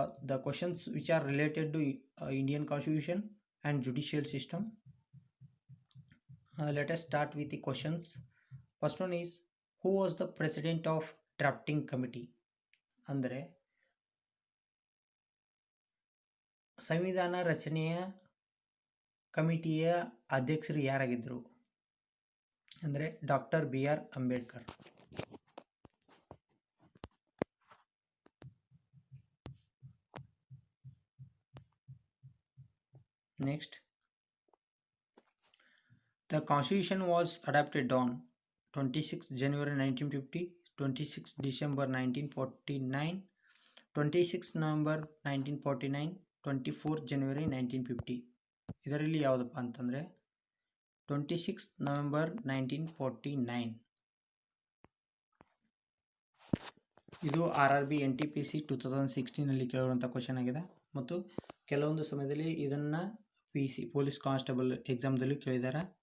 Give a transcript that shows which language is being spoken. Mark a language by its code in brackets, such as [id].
[en] the questions which are related to Indian Constitution and judicial system. Let us start with the questions. First one is, who was the president of drafting committee? [kn] ಅಂದರೆ ಸಂವಿಧಾನ ರಚನೆಯ ಕಮಿಟಿಯ ಅಧ್ಯಕ್ಷರು ಯಾರಾಗಿದ್ದರು ಅಂದರೆ doctor BR Ambedkar. [en] Next, the constitution was adopted on 26 January 1950, 26 December 1949, 26 November 1949, 24 January 1950. [kn] ಇದರಲ್ಲಿ ಯಾವುದಪ್ಪ ಅಂತಂದರೆ 26 November 1949. ಇದು RRB NTPC 2016 ಕೇಳುವಂಥ ಕ್ವಶನ್ ಆಗಿದೆ ಮತ್ತು ಕೆಲವೊಂದು ಸಮಯದಲ್ಲಿ ಇದನ್ನು PC ಪೊಲೀಸ್ ಕಾನ್ಸ್ಟೇಬಲ್ ಎಕ್ಸಾಮ್ದಲ್ಲಿ ಕೇಳಿದ್ದಾರೆ.